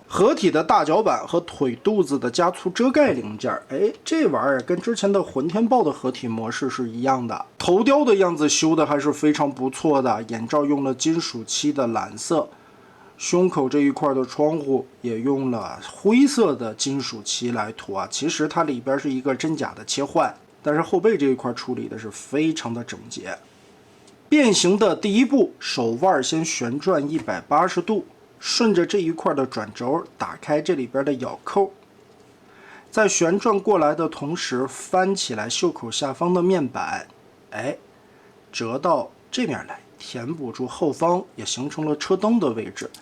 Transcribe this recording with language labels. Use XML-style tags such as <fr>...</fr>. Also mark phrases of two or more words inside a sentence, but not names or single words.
<zh>合體的大脚板和腿肚子的加粗遮蓋零件，这玩意儿跟之前的混天豹的合体模式是一樣的。頭雕的樣子修的還是非常不錯的，眼罩用了金屬漆的藍色。胸口这一块的窗户也用了灰色的金屬漆來塗啊，其實它裡邊是一個真假的切換，但是後背這一塊處理的是非常的整潔。變形的第一步，手腕先旋轉180度，順着這一塊的轉軸打開這裡邊的咬扣，在旋轉過來的同時翻起來袖口下方的面板，折到這邊來，填補住後方，也形成了車燈的位置。</zh>